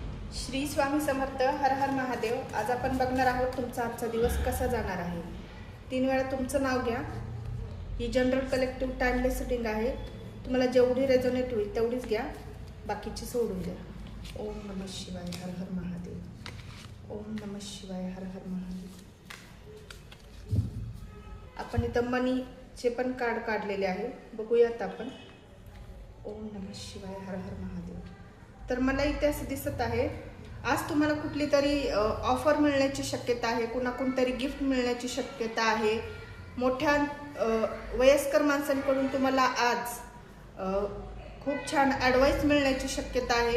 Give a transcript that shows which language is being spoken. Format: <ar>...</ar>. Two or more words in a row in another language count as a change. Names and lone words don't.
<mr>श्री स्वामी समर्थ. हर हर महादेव. आज आपण बघणार आहोत तुमचा आजचा दिवस कसा जाणार आहे. 3 वेळा तुमचं नाव घ्या. ही</mr> <en>general collective timeless setting</en> <mr>आहे. तुम्हाला जेवढी रेझोनेट होईल तेवढीच घ्या, बाकीची सोडून द्या.</mr> <sa>ओम नमः शिवाय.</sa> <mr>हर हर महादेव.</mr> <sa>ओम नमः शिवाय.</sa> <mr>हर हर महादेव. आपण इथं मनीचे पण कार्ड काढलेले आहे, बघूयात आपण.</mr> <sa>ओम नमः शिवाय.</sa> <mr>हर हर महादेव. तर मला इथे असं दिसत आहे, आज तुम्हाला कुठली तरी ऑफर मिळण्याची शक्यता आहे, कुणाकडून तरी गिफ्ट मिळण्याची शक्यता आहे. मोठ्या वयस्कर माणसांकडून तुम्हाला आज खूप छान ॲडवाईस मिळण्याची शक्यता आहे.</mr>